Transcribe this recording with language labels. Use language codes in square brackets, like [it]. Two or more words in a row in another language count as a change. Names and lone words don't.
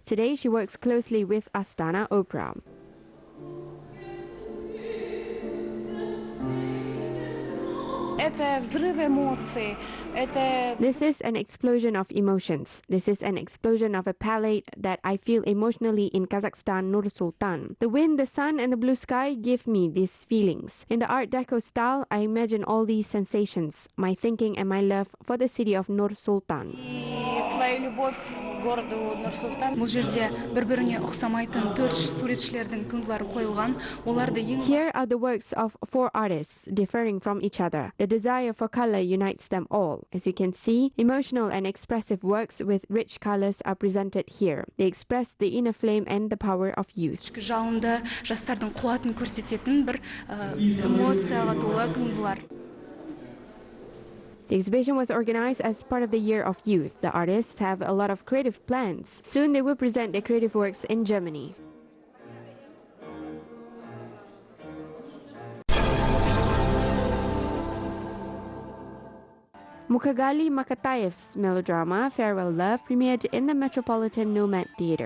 [en] Today, she works closely with Astana Opera. This is an explosion of emotions. This is an explosion of a palette that I feel emotionally in Kazakhstan, Nur Sultan. The wind, the sun and the blue sky give me these feelings. In the Art Deco style, I imagine all these sensations, my thinking and my love for the city of Nur Sultan. [ru] свою любовь к городу Нур-Султан. [kk] Бұл жерде бір-біріне ұқсамайтын 4 суретшілердің туындылары қойылған. Оларды ең [en] Here are the works of 4 artists differing from each other. The desire for color unites them all. As you can see, emotional and expressive works with rich colors are presented here. They express the inner flame and the power of youth. [kk] жалынды жастардың қуатын көрсететін бір эмоцияға толы туындылар. [en] The exhibition was organized as part of the Year of Youth. The artists have a lot of creative plans. Soon they will present their creative works in Germany. Mukagali Makatayev's melodrama Farewell Love premiered in the Metropolitan Nomad Theatre.